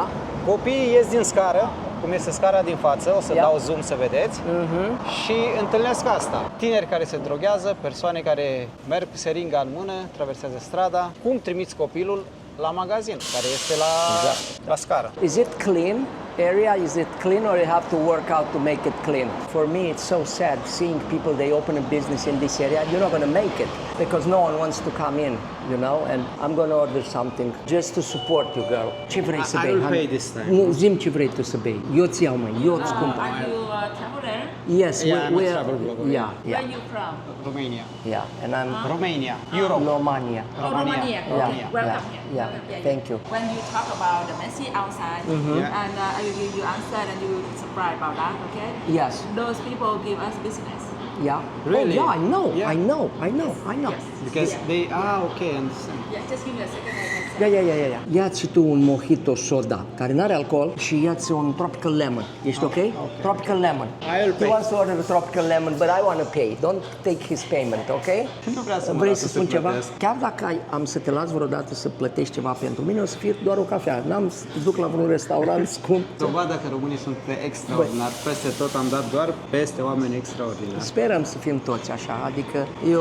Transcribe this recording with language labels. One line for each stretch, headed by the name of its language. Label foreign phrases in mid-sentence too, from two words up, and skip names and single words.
Romanian: Copiii ies din scară, cum este scara din față, o să dau zoom să vedeți, și întâlnesc asta. Tineri care se droghează, persoane care merg cu seringa în mână, traversează strada. Cum trimiți copilul la magazin, care este la scară?
English: Is it clean area? Is it clean or you have to work out to make it clean? For me it's so sad seeing people, they open a business in this area. You're not going to make it because no one wants to come in, you know, and I'm going to order something just to support you, girl.
Romanian: Ce vrei să bei?
English: I will pay this time.
Romanian: Nu, zi-mi ce vrei tu să bei. Eu ți iau, măi, eu îți cumpăr.
English: Are you a traveler? Yes, Yeah, I'm a travel blogger. Yeah. Where are you from? Romania. Yeah, and I'm Romania. Europe. Romania. Oh, Romania. Yeah, Okay, welcome yeah, here. yeah. Welcome. Thank you. When you talk about the messy outside, Yeah. and I will give you answer, and you will be surprised about that. Okay? Yes. Those people give us business. Yeah. Really? Oh, yeah, I know. Yeah. I know. Yes. Because they okay, understand. Yeah, just give me a second. I can say.
Romanian: Ia. Ia-ți și tu un mojito soda, care nu are alcohol, și ia-ți un
English: tropical lemon.
Romanian: Ești ok?
English: Tropical lemon. I'll He pay. wants to order a tropical lemon, but I want to pay. Don't take his payment, ok?
Romanian: Nu vrea să mă Vrei lasă să spun să ceva? plătesc. Chiar dacă am să te las vreodată să plătești ceva pentru mine, o să fie doar o cafea. N-am să te duc la vreun restaurant scump. Dovada că românii sunt extraordinari. Peste tot am dat doar peste oameni extraordinari. Sperăm să fim toți așa, adică eu